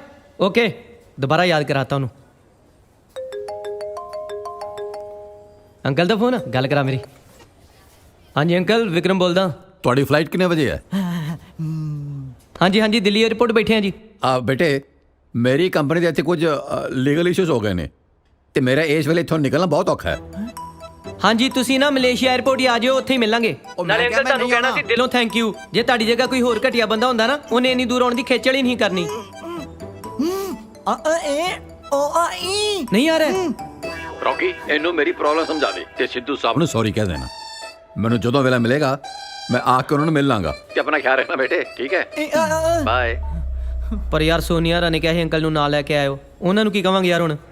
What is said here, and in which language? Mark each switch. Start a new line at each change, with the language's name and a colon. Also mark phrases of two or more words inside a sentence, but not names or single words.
Hindi: ओके, दोबारा याद कराता हूँ।
Punjabi: ਅੰਕਲ ਦਾ ਫ਼ੋਨ ਗੱਲ ਕਰਾ ਮੇਰੀ। ਹਾਂ ਜੀ ਅੰਕਲ, ਵਿਕਰਮ ਬੋਲਦਾ। ਤੁਹਾਡੀ ਫਲਾਈਟ ਕਿੰਨੇ ਵਜੇ ਹੈ?
Hindi: हाँ जी हाँ जी, दिल्ली एयरपोर्ट बैठे हैं जी।
Punjabi: ਬੇਟੇ ਮੇਰੀ ਕੰਪਨੀ ਦੇ ਇੱਥੇ ਕੁਝ ਲੀਗਲ ਇਸ਼ੂਜ਼ ਹੋ ਗਏ ਨੇ ਤੇ ਮੇਰਾ ਇਸ ਵੇਲੇ ਇੱਥੋਂ ਨਿਕਲਣਾ ਬਹੁਤ ਔਖਾ ਹੈ। ਹਾਂ ਜੀ, ਤੁਸੀਂ ਨਾ ਮਲੇਸ਼ੀਆ ਏਅਰਪੋਰਟ ਹੀ ਆ ਜਾਓ, ਉੱਥੇ ਹੀ ਮਿਲਾਂਗੇ। ਨਾਲੇ ਅੰਕਲ ਤਾਨੂੰ ਕਹਿਣਾ ਸੀ ਦਿਲੋਂ
English: thank you.
Punjabi: ਜੇ ਤਾੜੀ ਜਗ੍ਹਾ ਕੋਈ ਹੋਰ ਘਟੀਆ ਬੰਦਾ ਹੁੰਦਾ ਨਾ, ਉਨ੍ਹੇਂ ਇੰਨੀ ਦੂਰ ਆਉਣ ਦੀ ਖੇਚਲ ਹੀ ਨਹੀਂ ਕਰਨੀ।
Hindi: नहीं आ रहा
Punjabi: ਰੌਕੀ ਇਹਨੂੰ ਮੇਰੀ ਪ੍ਰੋਬਲਮ ਸਮਝਾ ਦੇ ਤੇ ਸਿੱਧੂ ਸਾਹਿਬ ਨੂੰ ਸੌਰੀ ਕਹਿ ਦੇਣਾ। ਮੈਨੂੰ ਜਦੋਂ ਵੇਲਾ ਮਿਲੇਗਾ ਮੈਂ ਆ ਕੇ ਉਹਨਾਂ ਨੂੰ ਮਿਲ ਲਾਂਗਾ ਤੇ ਆਪਣਾ ਖਿਆਲ ਰੱਖਣਾ ਬੇਟੇ, ਠੀਕ ਹੈ? ਬਾਏ। ਪਰ ਯਾਰ ਸੋਨੀਆ ਰਾ ਨੇ ਕਿਹਾ ਅੰਕਲ ਨੂੰ ਨਾਲ ਲੈ ਕੇ ਆਇਓ, ਉਨ੍ਹਾਂ ਨੂੰ ਕੀ ਕਹਾਂਗੇ ਯਾਰ ਹੁਣ?